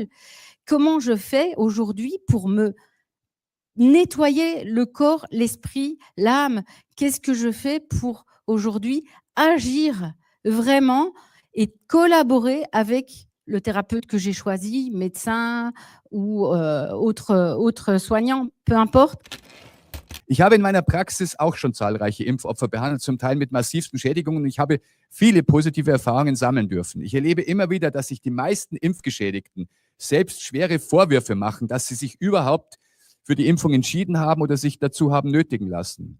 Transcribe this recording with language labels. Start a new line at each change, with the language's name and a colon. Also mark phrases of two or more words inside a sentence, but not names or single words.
French: Comment je fais aujourd'hui pour me nettoyer le corps, l'esprit, l'âme? Qu'est-ce que je fais pour aujourd'hui agir vraiment et collaborer avec le thérapeute que j'ai choisi, médecin ou autre soignant, peu importe.
German: Ich habe in meiner Praxis auch schon zahlreiche Impfopfer behandelt, zum Teil mit massivsten Schädigungen. Ich habe viele positive Erfahrungen sammeln dürfen. Ich erlebe immer wieder, dass sich die meisten Impfgeschädigten selbst schwere Vorwürfe machen, dass sie sich überhaupt für die Impfung entschieden haben oder sich dazu haben nötigen lassen.